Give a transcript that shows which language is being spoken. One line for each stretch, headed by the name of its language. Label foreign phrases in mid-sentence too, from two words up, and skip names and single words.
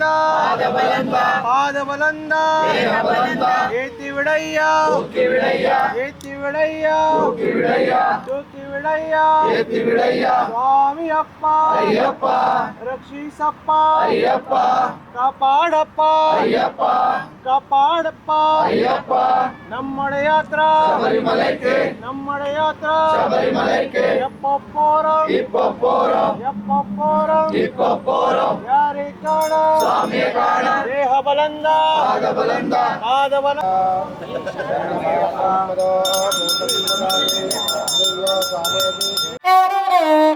Tamil: பாத பலந்த ஏத்தி விடய்யா ஏத்தி விடய்யா தூக்கி விடய்யா சுவாமியப்பா
Kannada: ರಕ್ಷಿಸಪ್ಪ ಕಾಪಾಡಪ್ಪ ಕಾಪಾಡಪ್ಪ
Tamil: நம்முடைய யாத்ரா நம்முடைய யாத்ரா எப்போ போறோம் யாரை காண தேக பலந்த பாத பலந்த